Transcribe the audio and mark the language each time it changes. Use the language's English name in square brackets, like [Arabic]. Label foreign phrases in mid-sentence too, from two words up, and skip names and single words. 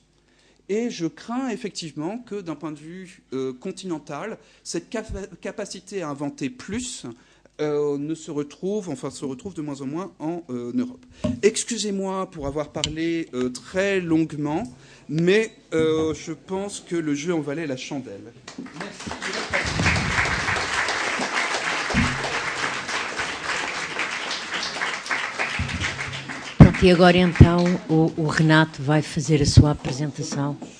[French] Et je crains effectivement que, d'un point de vue continental, cette capacité à inventer plus se retrouve de moins en moins en Europe. Excusez-moi pour avoir parlé très longuement, mais je pense que le jeu en valait la chandelle. Merci. [Portuguese] E agora então o Renato vai fazer a sua apresentação.